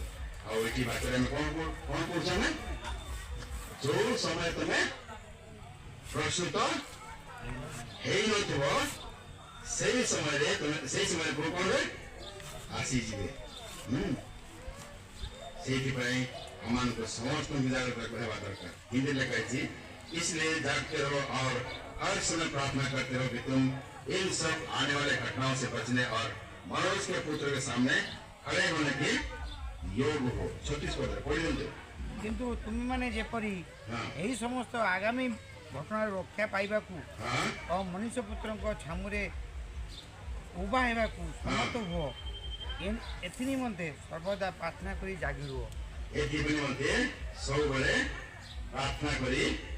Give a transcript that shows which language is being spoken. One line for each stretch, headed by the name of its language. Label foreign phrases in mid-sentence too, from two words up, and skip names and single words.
Odia: ଆଉ ଏଠି ବାଟରେ ଆମେ କଣ କରୁଛୁ, ଆମେ ଯୋଉ ସମୟ ତମେ ପ୍ରସ୍ତୁତ ହେଇନଥିବ ସେଇ ସମୟରେ ପ୍ରଭୁ କଣ ଆସିଯିବେ। ସେଇଥିପାଇଁ ଆମମାନଙ୍କୁ ସମସ୍ତଙ୍କୁ ଜାଗ୍ରତ ହେବା दरकार।
Hindi: हिंदी में कहती, इसलिए जागते रहो और हर समय प्रार्थना करते रहो कि तुम इन सब आने वाले घटनाओं से बचने और मनुष्य के पुत्र के सामने खड़े होने के योग हो।
Odia: 36 ପଦ ପଢ଼ି ଦିଅ। କିନ୍ତୁ ତୁମେମାନେ ଯେପରି ଏହି ସମସ୍ତ ଆଗାମୀ ଘଟଣାରୁ ରକ୍ଷା ପାଇବାକୁ ଓ ମନୁଷ୍ୟ ପୁତ୍ରଙ୍କ ଛାମୁରେ ଉଭା ହେବାକୁ ସମର୍ଥ ହୁଅ, ଏଥି ନିମନ୍ତେ ସର୍ବଦା ପ୍ରାର୍ଥନା କରି ଜାଗି ରୁହ। ଏଥି ନିମନ୍ତେ ସବୁବେଳେ ପ୍ରାର୍ଥନା କରି